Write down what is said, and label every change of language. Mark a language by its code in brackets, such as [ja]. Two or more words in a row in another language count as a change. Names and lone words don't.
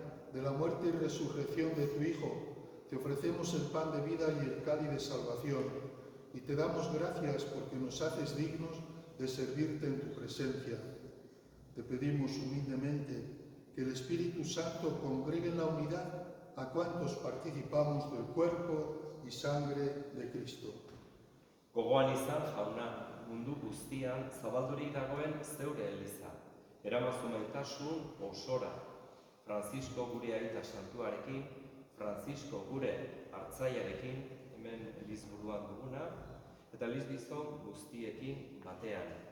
[es] de la muerte y resurrección de tu Hijo, te ofrecemos el pan de vida y el cáliz de salvación, y te damos gracias porque nos haces dignos de servirte en tu presencia. Te pedimos humildemente que el Espíritu Santo congregue en la unidad a cuantos participamos del cuerpo y sangre de Cristo. [eu] Gogoan izan, jauna, mundu guztian zabaldurik dagoen zeure eliza. Eramazu maitasun osora. Francisco gure aita santuarekin, Francisco gure hartzaiarekin, hemen elizburuan duguna, eta elizbizon guztiekin batean.